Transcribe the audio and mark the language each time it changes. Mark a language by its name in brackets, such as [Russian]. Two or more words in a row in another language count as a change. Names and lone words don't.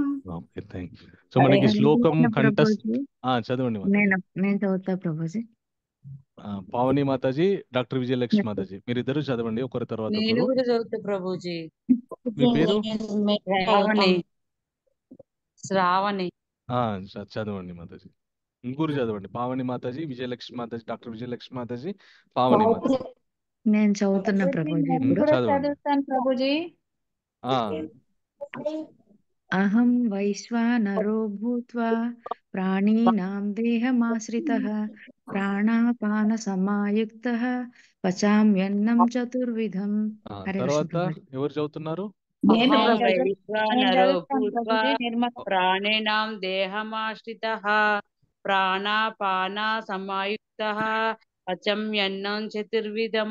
[English] Okay, thank you. [Telugu] సో మనకి శ్లోకం కంఠస్థ చదవండి మాతాజీ. నేను చదువుతా ప్రభుజీ. పావని మాతాజీ, డాక్టర్ విజయలక్ష్మి మాతాజీ, మీరిద్దరు చదవండి ఒకరి తర్వాత నేను ఒకరు. కూడా చదువుతా ప్రభుజీ. మీ పేరు? శ్రావణి. శ్రావణి. చదవండి మాతాజీ. ముగ్గురు చదవండి. పావని మాతాజీ, విజయలక్ష్మి మాతాజీ, డాక్టర్ విజయలక్ష్మి మాతాజీ, పావని మాతాజీ. నేను చదువుతున్నా ప్రభుజీ ఇప్పుడు. చదువుతాను ప్రభుజీ. [Sanskrit] అహం వైశ్వానరో భూత్వా ప్రాణినాం దేహమాశ్రితః ప్రాణాపాన సమాయుక్తః పచామ్యన్నం చతుర్విధం. హరే కృష్ణ [Telugu] తర్వాత ప్రభుజీ. ఎవరు చదువుతున్నారు? [Sanskrit] ప్రాణినాం దేహమాశ్రితః ప్రాణాపాన సమాయుక్తః పచమ్యన్నం చతుర్విధం.